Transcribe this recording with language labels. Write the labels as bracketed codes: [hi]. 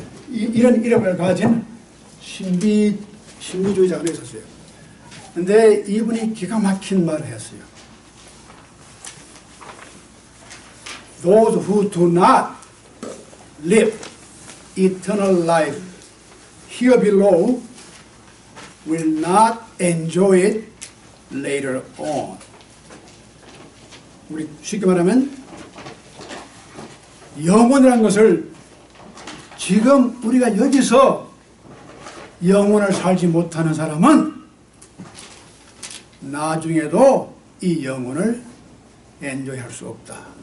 [ko] 이런 이름을 가진 신비주의자가 있었어요. 근데 이분이 기가 막힌 말을 했어요. [en] Those who do not live eternal life here below will not enjoy it later on. [ko] 우리 쉽게 말하면 영혼이라는 것을 지금 우리가 여기서 영혼을 살지 못하는 사람은 나중에도 이 영혼을 엔조이할 수 없다.